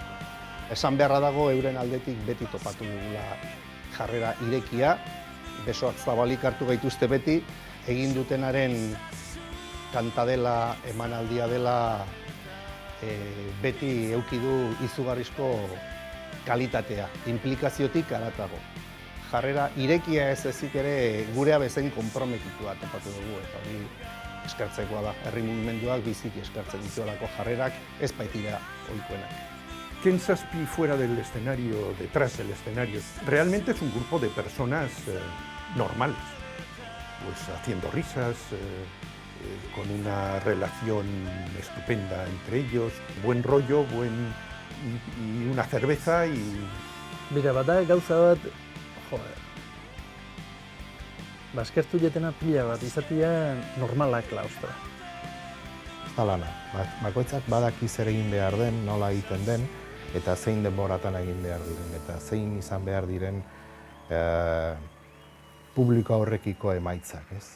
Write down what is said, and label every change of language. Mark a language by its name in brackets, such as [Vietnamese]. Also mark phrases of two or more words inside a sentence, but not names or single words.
[Basque] Esan beharra dago euren aldetik beti topatu dugula jarrera irekia, besoak zabalik hartu gaituzte beti, egin dutenaren kantadela, emanaldia dela, beti eduki du izugarrizko kalitatea, implikaziotik haratago. Jarrera irekia ez ezik ere gurea bezain konprometitua topatu dugu, eta hori eskertzekoa da. Herri mugimenduak biziki eskertzen dituelako jarrerak ez baitira ohikoenak. [Spanish] Ken Zazpi fuera del escenario, detrás del escenario, realmente es un grupo de personas normales, pues haciendo risas, con una relación estupenda entre ellos, buen rollo, y una cerveza y... [Basque] Bira, bada gauza bat, eskertu jetena pila bat, izatea normalak klaustra. Ez da lana, bakoitzak badaki zer egin behar den, nola egiten den, eta zein denboratan egin behar diren, eta zein izan behar diren publiko horrekiko emaitzak, ez?